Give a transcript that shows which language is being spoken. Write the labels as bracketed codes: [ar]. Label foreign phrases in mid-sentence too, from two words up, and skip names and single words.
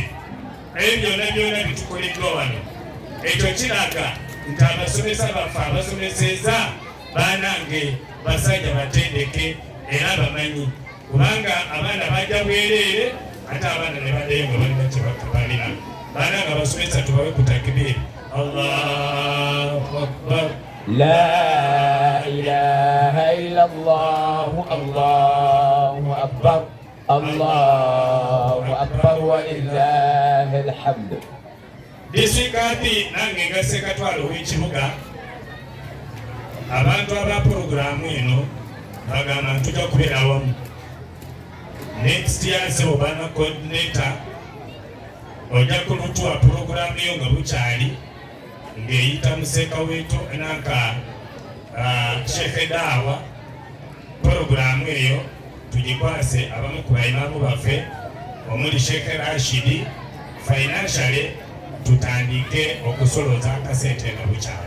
[lg] Ebyo byonna bitukoleddwa wano. Ekyo kiraga nti abasomesa baffe abasomeseza baanange basajja batendeke era bamanyi, kubanga abaana bajja bwereere ate abaana ne baddayo nga balina kye bakabalina. Baanange abasomesa tubawe ku takbiri. [ar] الله أكبر. لا إله إلا الله، الله أكبر، الله أكبر ولله الحمد. [lg] Disikaati nange nga Ssekatwalo w'ekibuga, abantu aba puroguramu eno bagamba ntujja kubeera wamu. [en] Next year [lg] sebo Baana coordinator ojja kulutuwa puroguramu yo nga bukyali ng'eyita Museka wetu nanka Sheikh Dawa. Puroguramu eyo tugikwase abamu ku baimaamu baffe omuli Sheikh Rashidi, financially tutandike okusolooza akasente nga bukyali.